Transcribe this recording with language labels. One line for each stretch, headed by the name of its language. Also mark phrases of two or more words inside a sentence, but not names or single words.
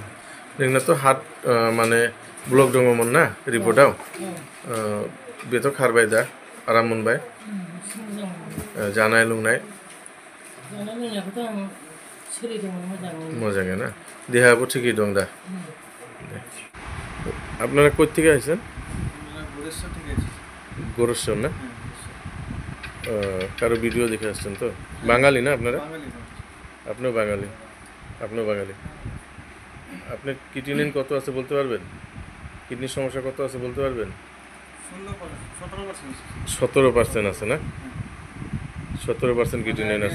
Bodo: नोंनाथ' हार्ट माने ब्लक दङमोन ना रिपर्टआव बेथ' खारबाय दा आराम मोनबाय जानाय लोंनाय लोंनायखौथ' आं सोलिदोंमोन मोजाङै ना देहायाबो थिगै दं दा
Bangla: আপনারা কোথা থেকে আইছেন গোরস্বর না কারো ভিডিও দেখে আসছেন তো বাঙালি না আপনারা আপনিও বাঙালি আপনার কিডনি কত আছে বলতে পারবেন কিডনির সমস্যা কত আছে বলতে পারবেন 17% আছে না 17% কিডনি আছে